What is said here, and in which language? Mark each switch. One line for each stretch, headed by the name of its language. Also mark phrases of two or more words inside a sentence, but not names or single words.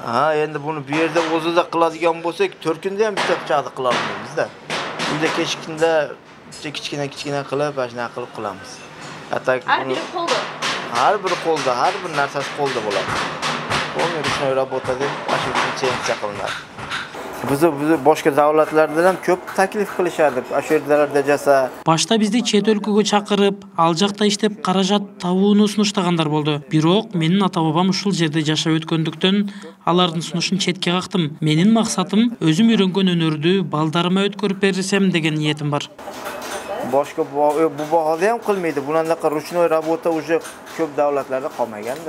Kyrgyz: Энди буну бу жерде озуда кыладыган болсок, 4 күндө ham бүтөп чагды кыла албайбыз да. Үйдө кечкинде кичкене кылып, ашна кылып кыламыз. Ар бир колдо. Ар бир колдо, ар бир нарсасы колдо болот. Бул
Russian: ручной работа
Kyrgyz: деп ашып кылынат.
Uzbek: Biz boshqa davlatlardan ham ko'p taklif qilishadi. Shu yerlarda jasa.
Kyrgyz: Башта бизди чет өлкөгө чакырып, ал жакта иштеп каражат табууну сунуштагандар болду. Бирок менин ата-бабам ушул жерде жашап өткөндүктөн алардын сунушун четке кактым. Менин максатым өзүм үйрөнгөн өнөрдү балдарыма өткөрүп берсем деген ниетим бар.
Uzbek: Boshqa bu bahada ham qilmaydi. Bunaqa
Russian: ручной работа уже
Uzbek: ko'p davlatlarda qolmagan-da.